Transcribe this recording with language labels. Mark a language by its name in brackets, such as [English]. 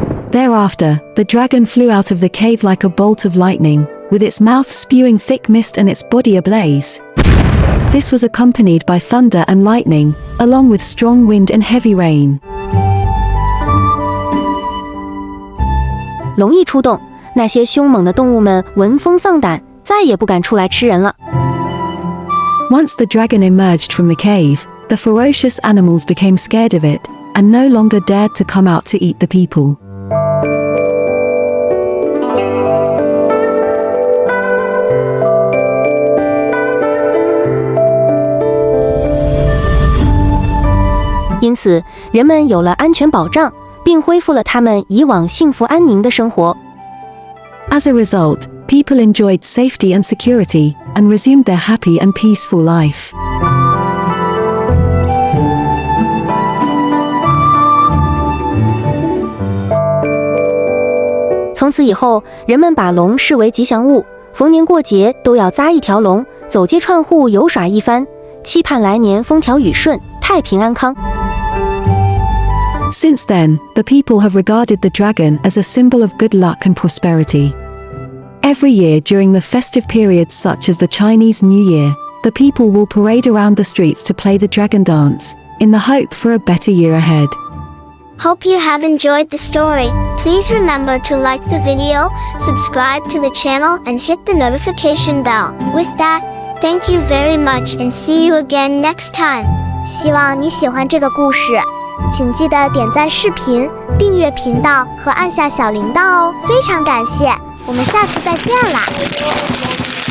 [English] Thereafter, the dragon flew out of the cave like a bolt of lightning, with its mouth spewing thick mist and its body ablaze. This was accompanied by thunder and lightning, along with strong wind and heavy rain. [Chinese] 龙一出动，那些凶猛的动物们闻风丧胆，再也不敢出来吃人了。 [English] Once the dragon emerged from the cave, the ferocious animals became scared of it, and no longer dared to come out to eat the people. [Chinese] 因此，人们有了安全保障，并恢复了他们以往幸福安宁的生活。 [English] As a result, people enjoyed safety and security, and resumed their happy and peaceful life. [Chinese] 从此以后，人们把龙视为吉祥物，逢年过节都要扎一条龙，走街串户游耍一番，期盼来年风调雨顺，太平安康。 [English] Since then, the people have regarded the dragon as a symbol of good luck and prosperity. Every year during the festive periods such as the Chinese New Year, the people will parade around the streets to play the dragon dance, in the hope for a better year ahead. Hope you have enjoyed the story. Please remember to like the video, subscribe to the channel, and hit the notification bell. With that, thank you very much and see you again next time. [Chinese] 希望你喜欢这个故事，请记得点赞视频、订阅频道和按下小铃铛哦，非常感谢，我们下次再见啦。